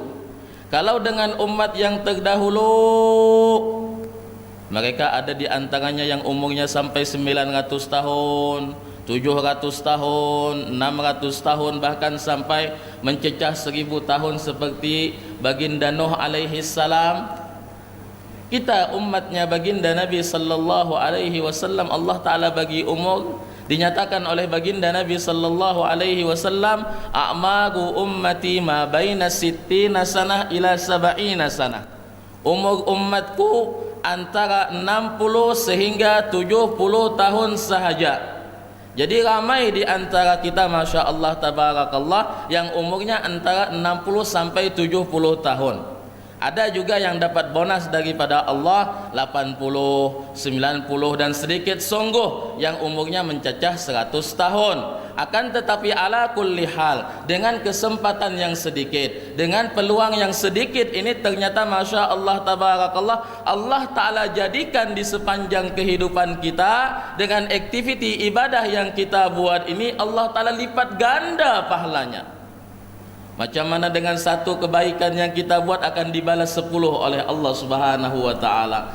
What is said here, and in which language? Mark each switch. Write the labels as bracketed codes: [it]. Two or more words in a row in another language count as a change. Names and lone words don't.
[ms] Kalau dengan umat yang terdahulu, mereka ada di antaranya yang umurnya sampai 900 tahun, 700 tahun, 600 tahun, bahkan sampai mencecah 1000 tahun seperti baginda Nuh [ar] عليه السلام. [ms] Kita umatnya baginda Nabi [ar] صلى الله عليه وسلم, [ms] Allah Taala bagi umur, dinyatakan oleh baginda Nabi [ar] صلى الله عليه وسلم, أعمار أمتي ما بين ستين سنة إلى سبعين سنة. [ms] Umur umatku antara 60 sehingga 70 tahun sahaja. Jadi ramai di antara kita [ar] ما شاء الله تبارك الله [ms] yang umurnya antara 60 sampai 70 tahun. Ada juga yang dapat bonus daripada Allah 80, 90 dan sedikit sungguh yang umurnya mencecah 100 tahun. Akan tetapi [ar] على كل حال, [ms] dengan kesempatan yang sedikit, dengan peluang yang sedikit ini, ternyata [ar] ما شاء الله تبارك الله, [ms] Allah Ta'ala jadikan di sepanjang kehidupan kita dengan aktiviti ibadah yang kita buat ini, Allah Ta'ala lipat ganda pahalanya. Macam mana dengan satu kebaikan yang kita buat akan dibalas 10 oleh [ar] الله سبحانه وتعالى.